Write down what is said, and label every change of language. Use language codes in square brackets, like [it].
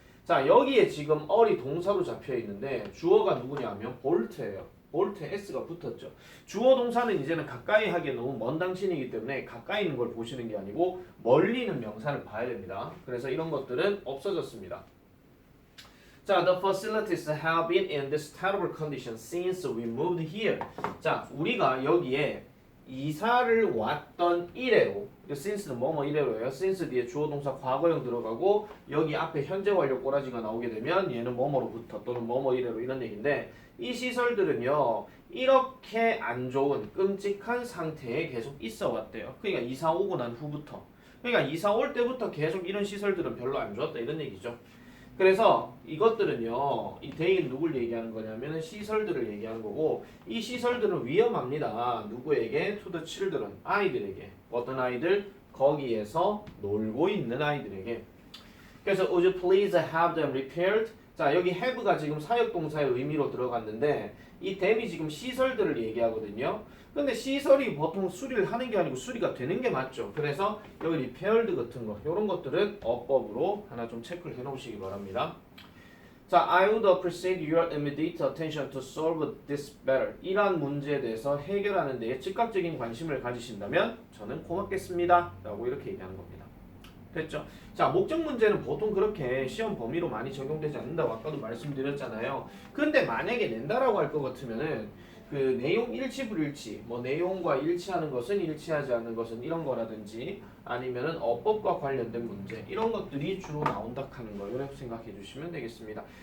[ko] 자, 여기에 지금 어리 동사로 잡혀 있는데 주어가 누구냐 하면 볼트예요. 볼트에 s가 붙었죠. 주어 동사는 이제는 가까이 하기에 너무 먼 당신이기 때문에 가까이 있는 걸 보시는 게 아니고 멀리 있는 명사를 봐야 됩니다. 그래서 이런 것들은 없어졌습니다. [en] 자, the facilities have been in this terrible condition since we moved here. [ko] 자, 우리가 여기에 이사를 왔던 이래로, since는 뭐뭐 이래로예요. since 뒤에 주어 동사 과거형 들어가고 여기 앞에 현재 완료 꼬라지가 나오게 되면 얘는 뭐뭐로부터 또는 뭐뭐 이래로 이런 얘기인데 이 시설들은요 이렇게 안 좋은 끔찍한 상태에 계속 있어 왔대요. 그러니까 이사 오고 난 후부터, 그러니까 이사 올 때부터 계속 이런 시설들은 별로 안 좋았다 이런 얘기죠. 그래서 이것들은요, 이 대인 누굴 얘기하는 거냐면 시설들을 얘기하는 거고 이 시설들은 위험합니다. 누구에게? [en] To the children, [ko] 아이들에게. 어떤 아이들? 거기에서 놀고 있는 아이들에게. 그래서 [en] would you please have them repaired? [ko] 자, 여기 have가 지금 사역동사의 의미로 들어갔는데 이 them이 지금 시설들을 얘기하거든요. 근데 시설이 보통 수리를 하는 게 아니고 수리가 되는 게 맞죠. 그래서 여기 repaired 같은 거 이런 것들은 어법으로 하나 좀 체크를 해 놓으시기 바랍니다. [en] 자, I would appreciate your immediate attention to solve this better. [ko] 이러한 문제에 대해서 해결하는 데에 즉각적인 관심을 가지신다면 저는 고맙겠습니다. 라고 이렇게 얘기하는 겁니다. 됐죠? 자, 목적 문제는 보통 그렇게 시험 범위로 많이 적용되지 않는다고 아까도 말씀드렸잖아요. 근데 만약에 낸다라고 할 것 같으면은 그 내용 일치 불일치, 뭐 내용과 일치하는 것은 일치하지 않는 것은 이런 거라든지 아니면은 어법과 관련된 문제 이런 것들이 주로 나온다 하는 거 이렇게 생각해 주시면 되겠습니다.